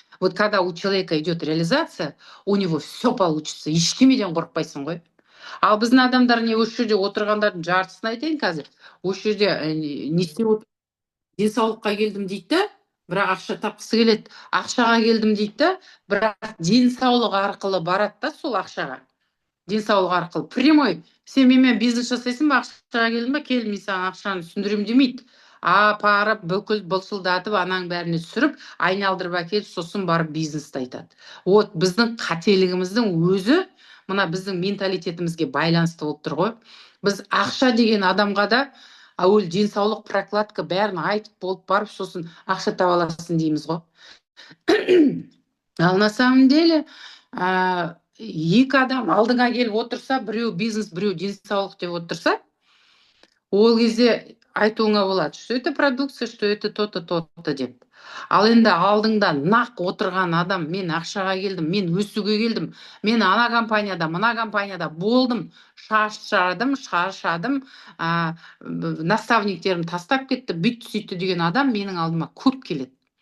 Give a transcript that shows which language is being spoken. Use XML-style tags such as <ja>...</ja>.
<ru>Вот когда у человека идет реализация, у него все получится.</ru> <kk>Ештемеден қорықпайсың ғой. Ал біздің адамдар не осы жерде отырғандардың жартысын айтайын қазір. Осы жерде не істеп отыр? Денсаулыққа келдім дейді, бірақ ақша тапқысы келеді. Ақшаға келдім дейді, бірақ денсаулық арқылы барады да сол ақшаға. Денсаулық арқылы. Прямой. Сен менімен бизнес жасайсың ба, ақшаға келдің ба, кел, мен саған ақшаны түсіндіремін демейді. Апарып, бүкіл бұлшылдатып, анаң бәріне түсіріп, айналдырып әкеліп, сосын барып бизнесті айтады. Вот біздің қателігіміздің өзі мына біздің менталитетімізге байланысты болып тұр ғой. Біз ақша деген адамға да әуел денсаулық, прокладка бәрін айтып болып барып, сосын ақша таба аласың дейміз ғой.</kk> <ru>Ал на самом деле,</ru> <kk>екі адам алдыңа келіп отырса, біреу бизнес, біреу денсаулық деп отырса, ол кезде айтуыңа болады,</kk> <ru>что это продукция, что это то-то, то-то</ru> <kk>деп. Ал енді алдыңда нақ отырған адам, мен ақшаға келдім, мен өсуге келдім, мен ана компанияда, мына компанияда болдым, шаршадым, наставниктерім тастап кетті, бүйтті сөйтті деген адам менің алдыма көп келеді.</kk>